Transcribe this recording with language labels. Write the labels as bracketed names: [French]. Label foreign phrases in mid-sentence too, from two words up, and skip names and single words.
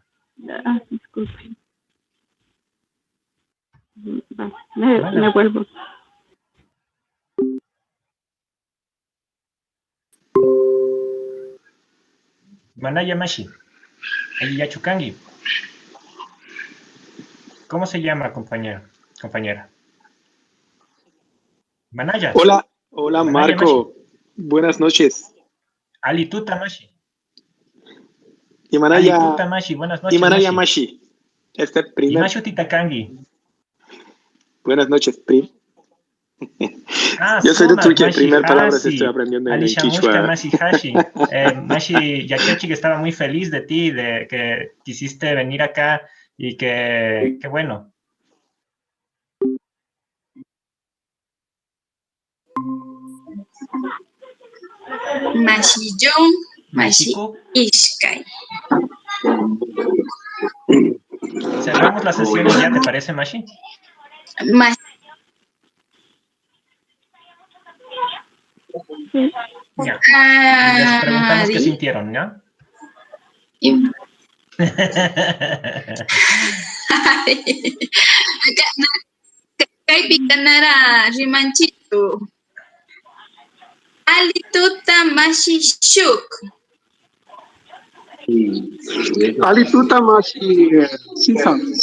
[Spanish] Disculpe. Me vuelvo. [Quechua] Manaya Mashi, Ayi Chukangi. [Spanish] ¿Cómo se llama, compañera? [Quechua] Manaya. [Spanish] Hola [Quechua] Manaya Marco. Mashi. [Spanish] Buenas noches. [Quechua] Alituta Mashi. Imanaya Alituta Mashi, [Spanish] buenas noches. [Quechua] Imanaya Mashi. Imashu Titakangi. [Spanish] Buenas noches, Pri. Yo soy de Turquía, primera palabra Hashi. estoy aprendiendo en Alicia Quichua. [Quechua] Mashi Hashi. Mashi Yachachi, [Spanish] que estaba muy feliz de ti, de que quisiste venir acá y que bueno. [Quechua] Mashi John, Mashi Ishkai. [Spanish] Cerramos la sesión y ya, ¿te parece, Mashi? Ya. Les preguntamos qué sintieron, ¿no? [Quechua] Kay picanara rimanchito. Alituta Mashi Shuk. Alituta Mashi Sisa.